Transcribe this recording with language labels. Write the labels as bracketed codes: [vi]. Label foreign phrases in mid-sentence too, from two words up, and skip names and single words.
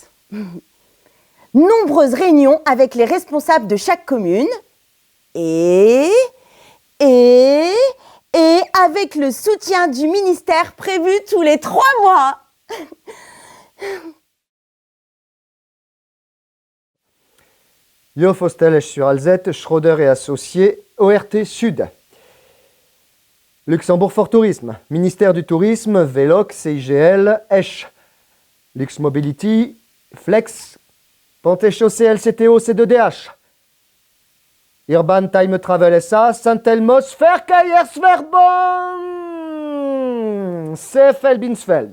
[fr] Nombreuses réunions avec les responsables de chaque commune et avec le soutien du ministère prévu tous les 3 mois. Liofostel sur Alzette, Schroeder et Associés, ORT Sud. Luxembourg Fort Tourisme, ministère du Tourisme, Veloc, CIGL, Esch. Lux Mobility, Flex, Ponts et Chaussées, LCTO, C2DH. Urban Time Travel SA, Saint-Elmos, Verkehrsverbund, CFL Binsfeld.